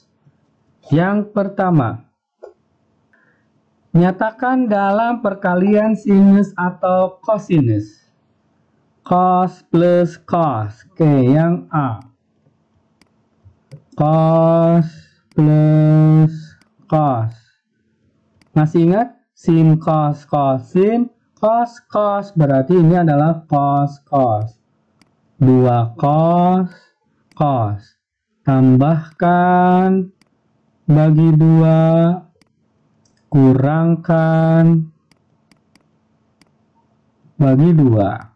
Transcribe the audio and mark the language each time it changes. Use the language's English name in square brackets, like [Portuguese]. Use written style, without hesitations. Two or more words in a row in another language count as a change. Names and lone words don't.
[Indonesian] Yang pertama, nyatakan dalam perkalian sinus atau kosinus. Cos plus cos. Oke, yang A. Cos plus cos. Masih ingat? Sin cos cos sin cos cos. Berarti ini adalah cos cos. 2 cos cos. Tambahkan bagi 2. Kurangkan bagi 2.